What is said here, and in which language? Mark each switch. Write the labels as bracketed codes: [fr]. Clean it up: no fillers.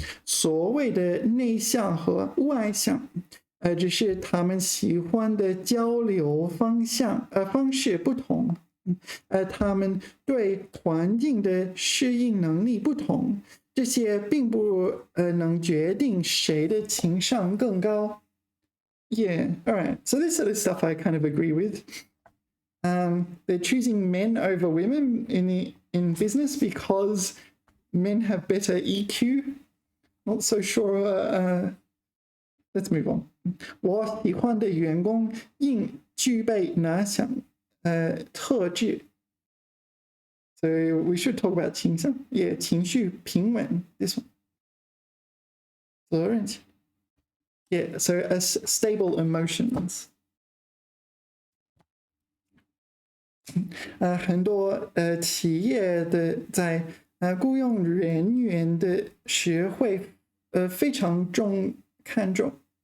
[zh] 所谓的内向和外向，只是他们喜欢的交流方式不同。他们对环境的适应能力不同，这些并不能决定谁的情商更高。 [en] Yeah, all right. So this sort of stuff I kind of agree with. They're choosing men over women in business because men have better EQ. Not so sure. Let's move on. [zh] 我喜欢的员工应具备哪项特质？ [en] So we should talk about 情商。 Yeah, [zh] 情绪平稳。 [en] This one. [zh] 责任心。 [en] Yeah, so as stable emotions. [zh] 很多企业的在雇佣人员的时会非常看重